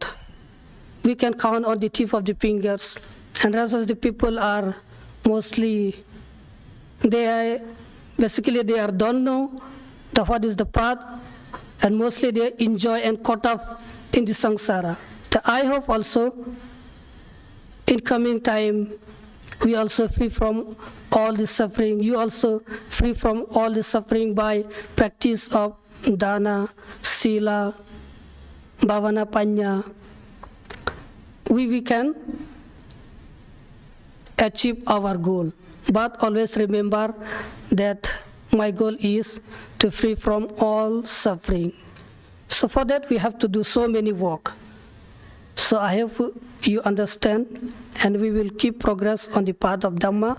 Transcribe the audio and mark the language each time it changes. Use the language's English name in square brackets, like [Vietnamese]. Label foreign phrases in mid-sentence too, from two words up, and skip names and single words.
[English] We can count on the tip of the fingers, and rest of the people are mostly, they don't know what is the path, and mostly they enjoy and caught up in the samsara. I hope also in coming time we also free from all the suffering. You also free from all the suffering by practice of [Pali] dana, sila, bhavana, panya. [English] We can achieve our goal. But always remember that my goal is to free from all suffering. So for that we have to do so many work. So I hope you understand, and we will keep progress on the path of Dhamma.